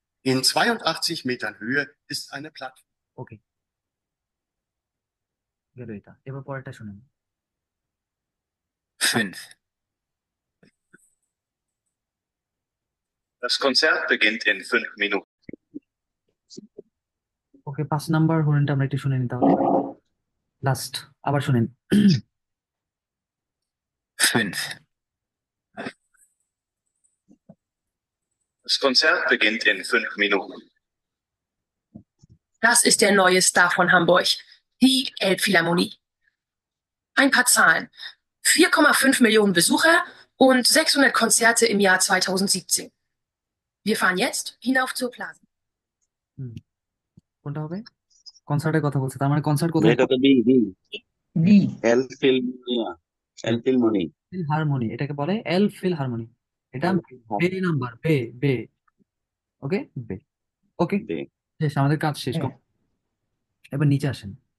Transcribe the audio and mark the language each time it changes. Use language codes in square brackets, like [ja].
[de] In 82 Metern Höhe ist eine Plattform. [bn] ওকে, গেল এটা। এবার পরেরটা শুনেন। 5. [de] Das Konzert beginnt in 5 Minuten. [bn] Okay, 5 number হরেনটা আমরা একটু শুনে নিতে হবে। লাস্ট আবার শুনেন। 5. [de] Das Konzert beginnt in 5 Minuten. Das ist der neue Star von Hamburg, die Elbphilharmonie. Ein paar Zahlen. 4,5 Millionen Besucher und 600 Konzerte im Jahr 2017. Wir fahren jetzt hinauf zur Plaza. [bn] কোনটা হবে? কনসার্টের কথা বলছে, তার মানে কনসার্ট কোথায়? এটা তো বি বি বি এল ফিলমোনিয়া এল ফিলমোনি হারমোনি, এটাকে বলে এল ফিল হারমোনি। এটা বে নাম্বার, বে বে। ওকে বে। ওকে শেষ, আমাদের কাজ শেষ। এবার নিচে আসেন।